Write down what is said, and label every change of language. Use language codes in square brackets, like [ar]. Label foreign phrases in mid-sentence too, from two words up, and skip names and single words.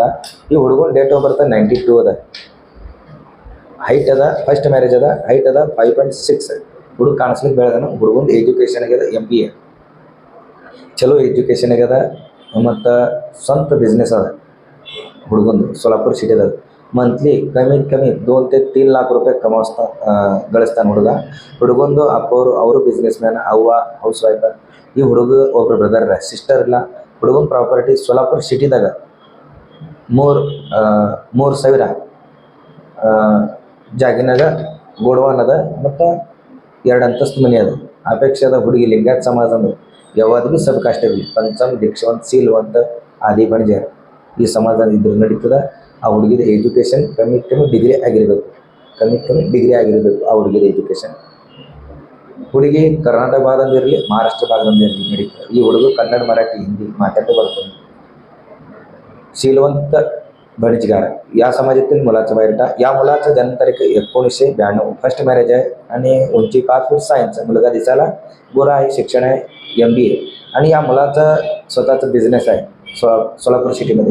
[kn] ಈ ಹುಡುಗನ [en] date of birth [kn] 92 ಅದ. ಹೈಟ್ ಅದ, [en] first marriage [kn] ಅದ, ಹೈಟ್ ಅದ 5.6. ಹುಡುಗ ಕಾಣಿಸ್ಲಿಕ್ಕೆ ಬೆಳೆದನ. ಹುಡುಗಂದು ಎಜುಕೇಷನ್ ಆಗ್ಯದ MBA, ಚಲೋ ಎಜುಕೇಷನ್ ಆಗ್ಯದ. ಮತ್ತು ಸ್ವಂತ ಬಿಸ್ನೆಸ್ ಅದ ಹುಡುಗಂದು, ಸೋಲಾಪುರ ಸಿಟಿದಾಗ. ಮಂತ್ಲಿ ಕಮ್ಮಿ [mr] 2 ते 3 लाख रुपये [kn] ಗಳಿಸ್ತಾನೆ ಹುಡುಗ. ಹುಡುಗಂದು ಅವರು [en] business man, [kn] ಅವ್ವ [en] house wife. [kn] ಈ ಹುಡುಗ ಒಬ್ಬರು ಬ್ರದರ್ ಇಲ್ಲ, ಸಿಸ್ಟರ್ ಇಲ್ಲ. ಹುಡುಗನ ಪ್ರಾಪರ್ಟಿ ಸೋಲಾಪುರ ಸಿಟಿದಾಗ 3,000 ಜಾಗಿನಾಗ ಗೋಡವಾನ್ ಅದ ಮತ್ತು 2 ಅಂತಸ್ತು ಮನೆ ಅದ. ಅಪೇಕ್ಷೆದ ಹುಡುಗಿ ಲಿಂಗಾಯತ್ ಸಮಾಜದ ಯಾವ್ದು ಭೀ [en] sub caste [kn] ಇರಲಿ, ಪಂಚಮ್, ದೀಕ್ಷವಂತ, ಶೀಲವಂತ, ಆದಿ ಬಣಿಜಾರ ಈ ಸಮಾಜ ಇದ್ರೆ ನಡೀತದೆ. ಆ ಹುಡುಗಿದ ಎಜುಕೇಷನ್ ಕಮ್ಮಿ ಡಿಗ್ರಿ ಆಗಿರಬೇಕು. ಆ ಹುಡುಗಿದ ಎಜುಕೇಷನ್. ಹುಡುಗಿ ಕರ್ನಾಟಕ ಭಾಗದಿಂದ ಇರಲಿ, ಮಹಾರಾಷ್ಟ್ರ ಭಾಗದಿಂದ ಇರಲಿ ನಡೀತದೆ. ಈ ಹುಡುಗ ಕನ್ನಡ, ಮರಾಠಿ, ಹಿಂದಿ ಮಾತಾಡತೆ ಬರ್ತದೆ. [mr] शीलवंत बणिजगार या समाजातील मुलाचा बायोडेटा. या मुलाचा जन्मतारीख 1992, [en] first marriage [mr] आहे आणि उंची 5 फूट 6 इंच, मुलगा दिसायला गोरा आहे, शिक्षण आहे MBA. आणि या मुलाचा स्वतःचा बिझनेस आहे सोलापूर सिटीमध्ये.